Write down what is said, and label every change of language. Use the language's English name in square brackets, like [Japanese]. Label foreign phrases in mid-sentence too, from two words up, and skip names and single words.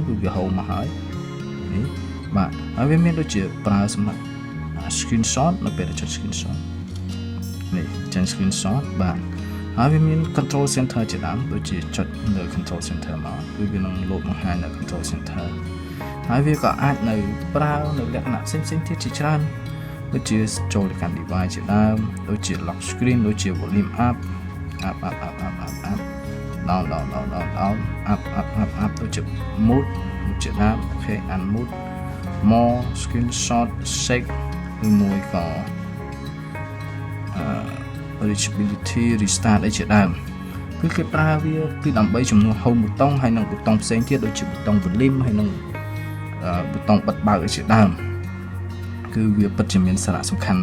[Khmer] គឺវា home មកហើយនេះបាទហើយវាមានដូចជាប្រើសម្រាប់ screenshot នៅពេលចុច screenshot នេះចាញ់ screenshot បាទហើយវាមាន [English] control center [Khmer] ជាដើមដូចជាចុចលើ [English] control center [Khmer] មកគឺវានឹងលោតបង្ហាញនៅ [English] control center [Khmer] ហើយវាក៏អាចនៅប្រើនៅលក្ខណៈផ្សេងៗទៀតជាច្រើនដូចជាចូលទៅកាន់ device ជាដើមដូចជា [English] lock screen [Khmer] ដូចជា [English] volume up down up [Khmer] ដូចជា mood ជាដើមអូខេ [English] unmute more screenshot shake [Khmer] ឬមួយក៏ [English] reachability restart [Khmer] អីជាដើមគឺគេប្រើវាគឺដើម្បីជំនួស home ប៊ូតុងហើយនិង ប៊ូតុងផ្សេងទៀតដូចជាប៊ូតុង volume ហើយនិងប៊ូតុងបិទបើកអីជាដើមគឺវាពិតជាមានសារៈសំខាន់